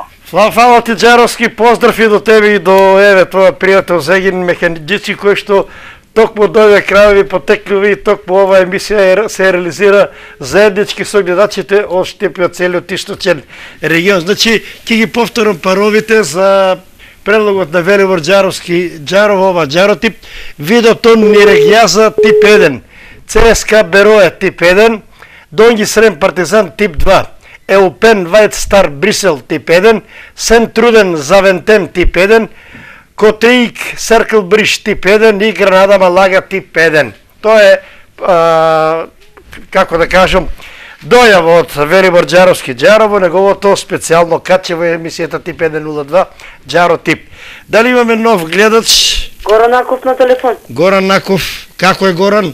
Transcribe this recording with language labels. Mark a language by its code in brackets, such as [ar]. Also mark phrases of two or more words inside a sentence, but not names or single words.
[mk] Фала ти, Джаровски, поздрав и до тебе и до твоја пријател Зегин Механиджици, кој што токму од овие крајови потеклюви и токму ова емисија се реализира заеднички со гледачите од Штепи од целиот источен регион. Значи, ќе ги повторам паровите за предлогот на Велибор Джаровски, Джаров Джаротип, видеотон Нирегјаза тип 1, ЦСКА Бероја тип 1, Донги Срем Партизан тип 2, Еупен Вајт Стар Брисел тип 1, Сен Труден Завентем тип 1, Котеик Серкл Бриш тип 1 и Гранада Малага тип 1. Тоа е, како да кажам, дојава од Велибор Джаровски Джарово, неговото специјално каче во емисијата тип 102 Джаро тип. Дали имаме нов гледач? Горан Наков на телефон. Горан Наков, како е Горан?